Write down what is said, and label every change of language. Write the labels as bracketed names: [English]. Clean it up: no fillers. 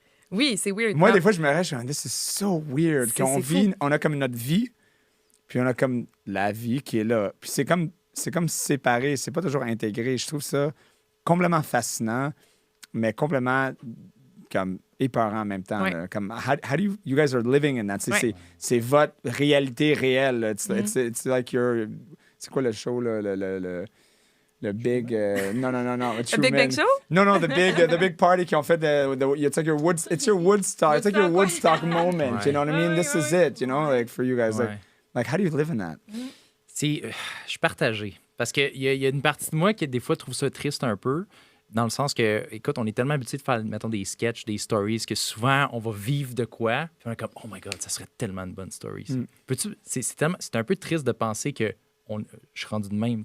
[French] Oui, c'est weird. Moi, des fois, je me reste, je me dis, [English] this is so weird. [French] On a comme notre vie, puis on a comme la vie qui est là. Puis c'est comme séparé, c'est pas toujours intégré. Je trouve ça complètement fascinant, mais complètement comme épeurant en même temps. Ouais. [English] Comme, how do you guys are living in that? [French] C'est votre réalité réelle. [English] It's like your... [French] C'est quoi le show, là? le big... non. Le Big Bang Show? Non, [English] the big party [French] qu'ils ont fait. [English] It's like it's your Woodstock. It's like your Woodstock moment. [French] Ouais. [English] You know what I mean? This is it, you know, like for you guys. [French] Ouais. [English] Like, how do you live in that? [French] Je suis partagé. Parce qu'il y a une partie de moi qui, des fois, trouve ça triste un peu, dans le sens que, écoute, on est tellement habitué de faire, mettons, des sketchs, des stories, que souvent, on va vivre de quoi, puis on est comme, [English] oh my God, [French] ça serait tellement une bonne story. C'est un peu triste de penser que je suis rendu de même.